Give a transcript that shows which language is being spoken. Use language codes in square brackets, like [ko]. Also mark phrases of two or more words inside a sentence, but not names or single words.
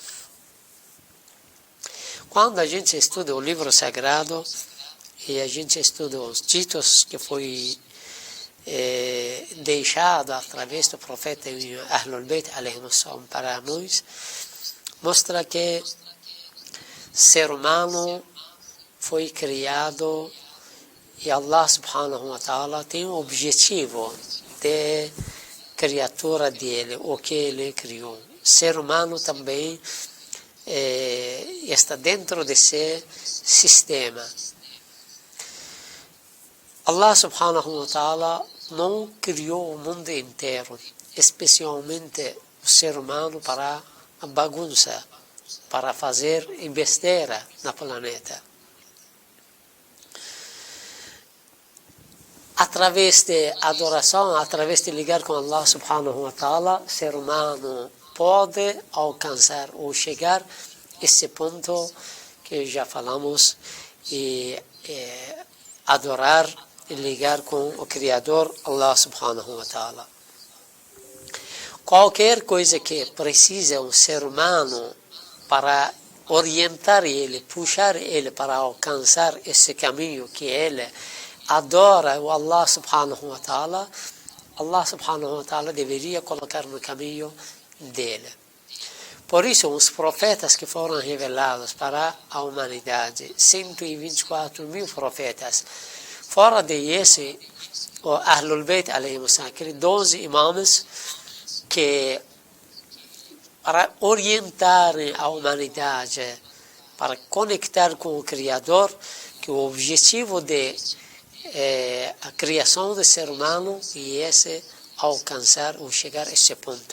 [pt] Quando a gente estuda o livro sagrado e a gente estuda os ditos que foi deixado através do profeta [ar] أهل البيت عليهم السلام [pt] para nós, mostra que o ser humano foi criado e [ar] الله سبحانه وتعالى [pt] tem um objetivo de criatura dele, o que ele criou. O ser humano também está dentro desse sistema. [ar] الله سبحانه وتعالى [pt] não criou o mundo inteiro, especialmente o ser humano para a bagunça, para fazer besteira no planeta. Através de adoração, através de ligar com [ar] الله سبحانه وتعالى, [pt] o ser humano pode alcançar ou chegar a esse ponto que já falamos, e adorar e ligar com o Criador, [ar] الله سبحانه وتعالى. [pt] Qualquer coisa que precisa um ser humano para orientar ele, puxar ele para alcançar esse caminho que ele adora o [ar] الله سبحانه وتعالى, الله سبحانه وتعالى [pt] deveria colocar no caminho dele. Por isso, os profetas que foram revelados para a humanidade, 124 mil profetas, fora desse, o [ar] أهل البيت عليهم السلام, [pt] aqueles 12 imãs que, para orientar a humanidade, para conectar com o Criador, que o objetivo de a criação do ser humano e esse alcançar ou chegar a esse ponto.